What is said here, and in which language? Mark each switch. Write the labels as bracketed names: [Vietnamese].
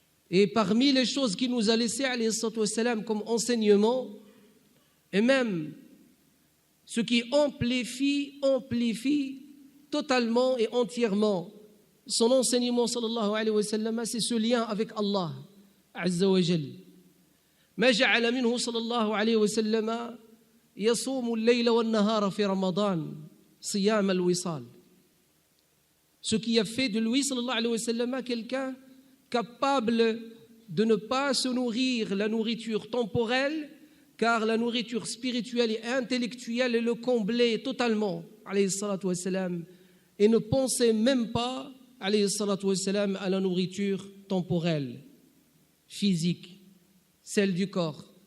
[French] Et parmi les choses qu'il nous a laissées [Arabic] alayhi salatu wassalam [French] comme enseignement, et même ce qui amplifie totalement et entièrement son enseignement [Arabic] sallallahu alayhi wa sallam, [French] c'est ce lien avec Allah [Arabic] azza wa jal. ما جعل منه صلى الله عليه وسلم يصوم الليل والنهار في رمضان صيام الوصال. [French] Ce qui a fait de lui [Arabic] sallallahu alayhi wa sallam [French] quelqu'un capable de ne pas se nourrir la nourriture temporelle, car la nourriture spirituelle et intellectuelle le comblait totalement [Arabic] alayhi salatu wa salam, [French] et ne pensait même pas alayhi salatu wa salam à la nourriture temporelle, physique, celle du corps.